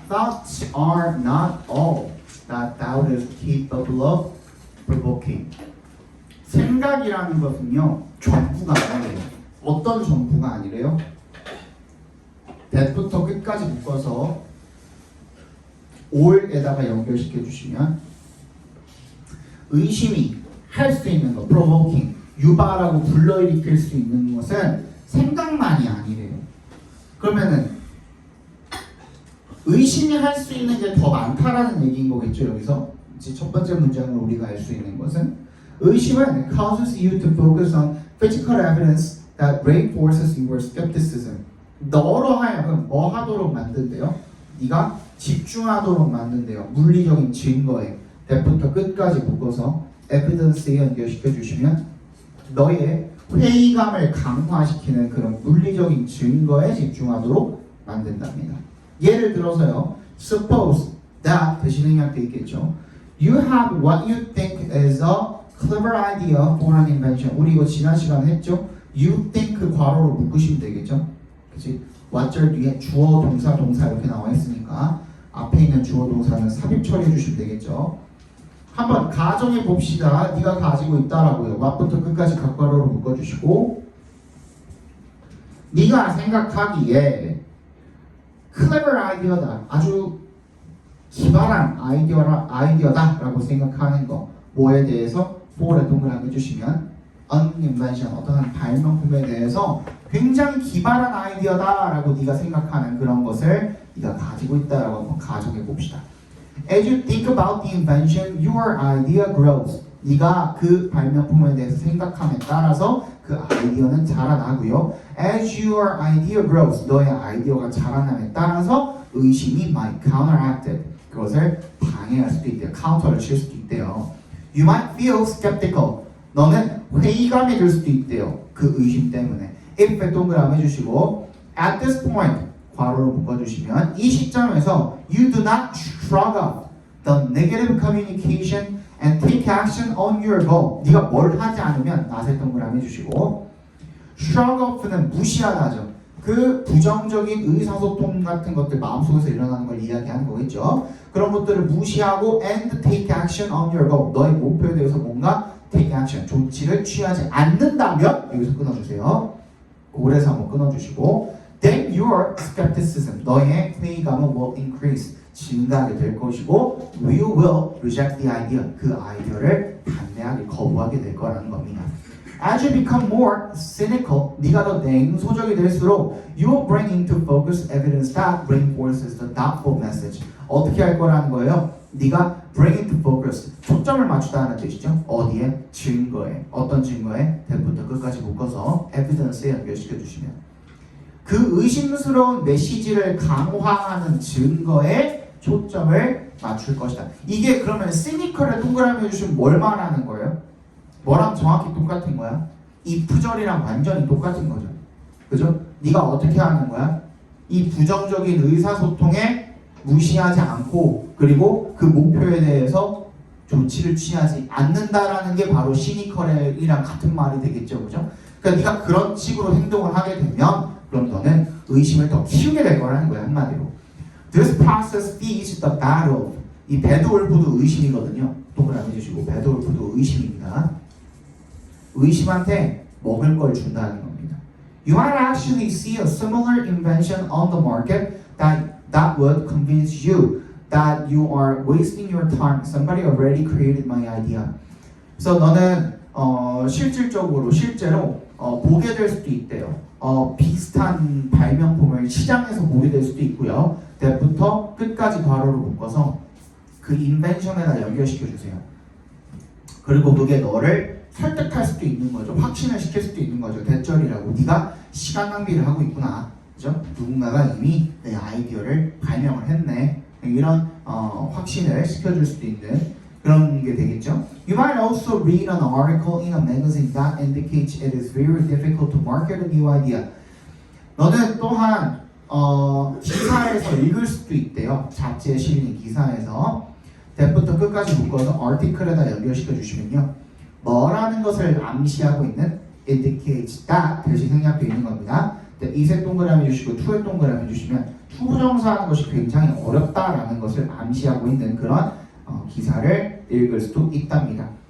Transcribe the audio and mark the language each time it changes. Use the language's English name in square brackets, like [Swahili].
[English] Thoughts are not all that thou is capable of provoking. [Korean] 생각이라는 것은요, 전부가 아니래요. 어떤 전부가 아니래요? that부터 끝까지 묶어서 all에다가 연결시켜 주시면 의심이 할 수 있는 거, provoking, 유발하고 불러일으킬 수 있는 것은 생각만이 아니래요. 그러면은 의심이 할 수 있는 게 더 많다라는 얘기인 거겠죠. 여기서 이제 첫 번째 문장을 우리가 알 수 있는 것은 의심은 [English] causes you to focus on physical evidence that reinforces your skepticism. [Korean] 너로 하여금 뭐 하도록 만든대요? 네가 집중하도록 만든대요. 물리적인 증거에 that부터 끝까지 묶어서 evidence에 연결시켜 주시면 너의 회의감을 강화시키는 그런 물리적인 증거에 집중하도록 만든답니다. 예를 들어서요. [English] Suppose that [Korean] 대신 의미할 때 있겠죠. [English] You have what you think is a clever idea for an invention. [Korean] 우리 이거 지난 시간에 했죠. [English] You think [Korean] 괄호로 묶으시면 되겠죠. 그치? what절 뒤에 주어, 동사, 동사 이렇게 나와 있으니까 앞에 있는 주어, 동사는 삽입 처리해 주시면 되겠죠. 한번 가정해 봅시다. 네가 가지고 있다라고요. what부터 끝까지 각괄호로 묶어주시고 네가 생각하기에 clever 아이디어다. 아주 기발한 아이디어다라고 생각하는 거. 뭐에 대해서 for에 동그라미 해주시면 [English] an invention, [Korean] 어떤 발명품에 대해서 굉장히 기발한 아이디어다라고 네가 생각하는 그런 것을 네가 가지고 있다라고 한번 가정해 봅시다. [English] As you think about the invention, your idea grows. [Korean] 네가 그 발명품에 대해서 생각함에 따라서 그 아이디어는 자라나고요. [English] As your idea grows, [Korean] 너의 아이디어가 자라남에 따라서 의심이 [English] might counteract it. [Korean] 그것을 방해할 수도 있대요. 카운터를 칠 수도 있대요. [English] You might feel skeptical. [Korean] 너는 회의감이 들 수도 있대요. 그 의심 때문에. [English] If [Korean] 동그라미 해주시고 [English] at this point [Korean] 괄호로 묶어주시면 이 시점에서 [English] you do not shrug off the negative communication and take action on your goal. [Korean] 네가 뭘 하지 않으면 낫에 동그라미 해주시고 [English] shrug off [Korean] 는 무시하다죠. 그 부정적인 의사소통 같은 것들 마음속에서 일어나는 걸 이야기하는 거겠죠. 그런 것들을 무시하고 [English] and take action on your goal. [Korean] 너의 목표에 대해서 뭔가 [English] take action, [Korean] 조치를 취하지 않는다면 여기서 끊어주세요. 오래서 한번 끊어주시고 [English] then your skepticism, [Korean] 너의 회의감은 [English] will increase, [Korean] 증가하게 될 것이고 [English] you will reject the idea, [Korean] 그 아이디어를 반대하게, 거부하게 될 거라는 겁니다. [English] As you become more cynical, [Korean] 네가 더 냉소적이 될수록 [English] you will bring into focus evidence that reinforces the doubtful message. [Korean] 어떻게 할 거라는 거예요? 네가 [English] bring into focus, [Korean] 초점을 맞추다는 뜻이죠. 어디에? 증거에. 어떤 증거에? 대부터 끝까지 묶어서 evidence에 연결시켜 주시면 그 의심스러운 메시지를 강화하는 증거에 초점을 맞출 것이다. 이게 그러면 cynical에 동그라미 해주시면 뭘 말하는 거예요? 뭐랑 정확히 똑같은 거야? 이 부절이랑 완전히 똑같은 거죠. 그죠? 네가 어떻게 하는 거야? 이 부정적인 의사소통에 무시하지 않고 그리고 그 목표에 대해서 조치를 취하지 않는다라는 게 바로 시니컬이랑 같은 말이 되겠죠, 그죠? 그러니까 네가 그런 식으로 행동을 하게 되면 그럼 너는 의심을 더 키우게 될 거라는 거야, 한마디로. [English] This process feeds the battle. [Korean] 이 배드골프도 의심이거든요. 동그라미 해주시고 배드골프도 의심입니다. 의심한테 먹을 걸 준다는 겁니다. [English] You might actually see a similar invention on the market that would convince you that you are wasting your time. Somebody already created my idea. [Korean] 그래서 너는 실제로 보게 될 수도 있대요. 비슷한 발명품을 시장에서 보게 될 수도 있고요. 대부터 끝까지 괄호를 묶어서 그 인벤션에다 연결시켜 주세요. 그리고 그게 너를 설득할 수도 있는 거죠. 확신을 시킬 수도 있는 거죠. 대절이라고. 네가 시간 낭비를 하고 있구나. 그죠? 누군가가 이미 내 아이디어를 발명을 했네. 이런 확신을 시켜줄 수도 있는 그런 게 되겠죠. [English] You might also read an article in a magazine that indicates it is very difficult to market a new idea. [Korean] 너는 또한 기사에서 읽을 수도 있대요. 잡지에 실린 기사에서 대부터 끝까지 묶어서 article에다 연결시켜 주시면요. 뭐라는 것을 암시하고 있는 indicates that 대신 생략되어 있는 겁니다. 이색 동그라미 주시고 투의 동그라미 주시면 투부정사하는 것이 굉장히 어렵다라는 것을 암시하고 있는 그런 기사를 읽을 수도 있답니다.